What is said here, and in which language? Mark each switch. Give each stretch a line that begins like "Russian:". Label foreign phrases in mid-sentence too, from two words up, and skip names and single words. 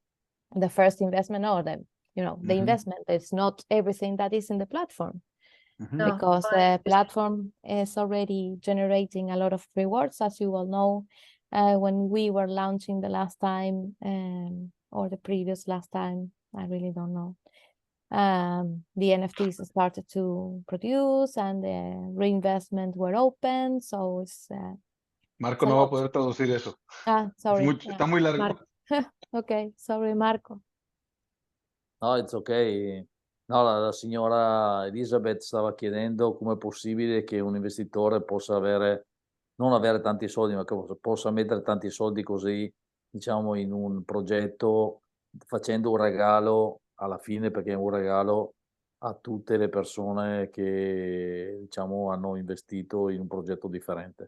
English: The first investment, or the investment is not everything that is in the platform, because the platform is already generating a lot of rewards, as you all know. When we were launching the last time, or the previous last time, I really don't know. The NFTs started to produce and the reinvestment were open, so it's
Spanish: Marco no va a poder traducir eso. Sorry. Está muy largo. Okay, sorry, Marco.
English: No, it's okay.
Italian: No, la signora Elizabeth stava chiedendo come è possibile che un investitore possa non avere tanti soldi, ma che possa mettere tanti soldi così, diciamo, in un progetto, facendo un regalo alla fine, perché è un regalo a tutte le persone che, diciamo, hanno investito in un progetto differente.